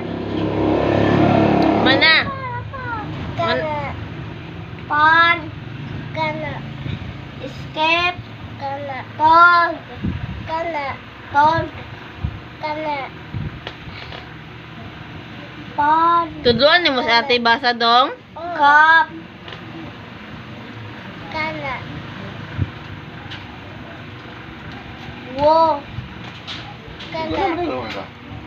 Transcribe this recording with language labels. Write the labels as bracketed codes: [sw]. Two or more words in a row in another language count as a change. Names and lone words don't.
[ceb] Mana? Kana. Pan. Kana. Escape. Kana. Tol. Kana. Tol. Kana. Pan. Tudloan ni mo sa ate basa dong. Kap. Kana. Wo. Kana.